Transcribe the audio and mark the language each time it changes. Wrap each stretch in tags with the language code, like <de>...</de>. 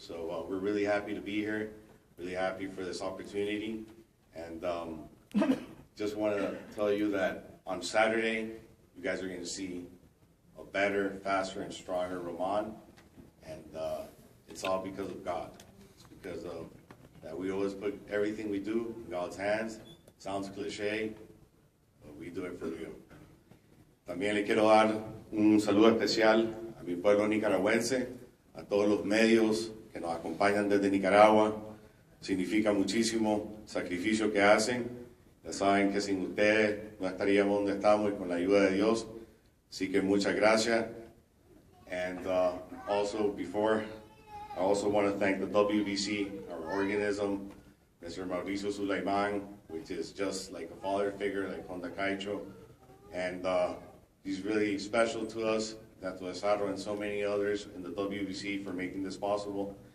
<en>So we're really happy to be here, really happy for this opportunity, and just want to tell you that on Saturday, you guys are going to see a better, faster, and stronger Roman, and it's all because of God. It's because of that we always put everything we do in God's hands. Sounds cliche, but we do it for real.</en> <es>También le quiero dar un saludo especial a mi pueblo nicaragüense, a todos los medios que nos acompañan desde Nicaragua. Significa muchísimo el sacrificio que hacen. Ya saben que sin ustedes no estaríamos donde estamos y con la ayuda de Dios. Así que muchas gracias.</es> <en>And also before, I also want to thank the WBC, our organism, Mr. Mauricio Sulaiman, which is just like a father figure, like Honda Caicho. And he's really special to us, Tato Esaro and so many others in the WBC for making this possible.</en>